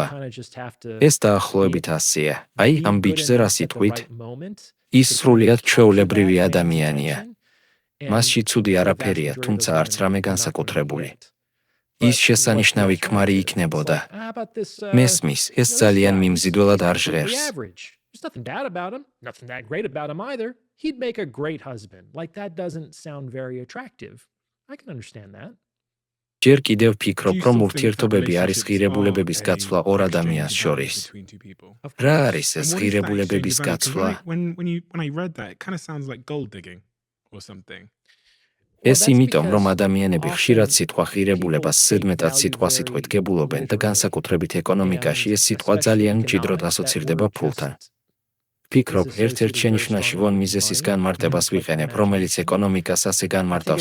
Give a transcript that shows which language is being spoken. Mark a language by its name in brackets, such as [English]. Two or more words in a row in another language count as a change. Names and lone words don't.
[Georgian] ეს დაახლოებით ასეა. აი, ამ ბიჭზე რა სიტყვით? ის სრულიად ჩვეულებრივი ადამიანია. მასში ცუდი არაფერია, თუმცა არც რამე განსაკუთრებული. ის შესანიშნავი ქმარი იქნებოდა. მესმის, ეს ძალიან მიმზიდველად არ ჟღერს. [English] There's nothing bad about him, nothing that great about him either. He'd make a great husband. Like that doesn't sound very attractive. I can understand that. [Georgian] ჯერ კიდევ ვფიქრობ, რომ ურთიერთობები არის ღირებულებების გაცვლა ორ ადამიანს შორის. რა არის ეს ღირებულებების გაცვლა? [English] When I read that, it kind of sounds like gold digging or something. [Georgian] ეს იმიტომ, რომ ადამიანები ხშირად სიტყვა ღირებულებას ზედმეტად სიტყვასიტყვით გებულობენ და განსაკუთრებით ეკონომიკაში ეს სიტყვა ძალიან მჭიდროდ ასოცირდება ფულთან. ვფიქრობ, ერთ-ერთ შენიშვნაში ვონ მიზესის განმარტებას ვიყენებ, რომელიც ეკონომიკას ასე განმარტავს.